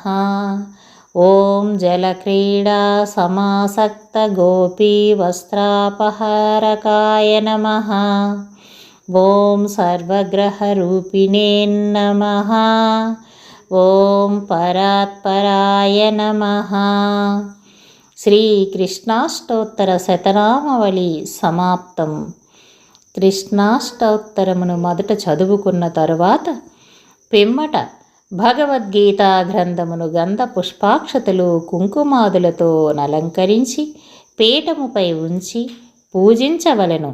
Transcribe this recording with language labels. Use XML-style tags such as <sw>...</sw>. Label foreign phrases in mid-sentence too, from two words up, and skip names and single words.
<sa>ॐ जलक्रीडासमासक्तगोपीवस्त्रापहारकाय नमः। ॐ सर्वग्रहरूपिणे नमः। ॐ परात्पराय नमः। శ్రీకృష్ణాష్టోత్తర శతనామావళి సమాప్తం.</sa> <te>కృష్ణాష్టోత్తరమును మొదట చదువుకున్న తరువాత పిమ్మట భగవద్గీతా గ్రంథమును గంధ పుష్పాక్షతలు కుంకుమాదులతో అలంకరించి పీఠముపై ఉంచి పూజించవలెను.</te>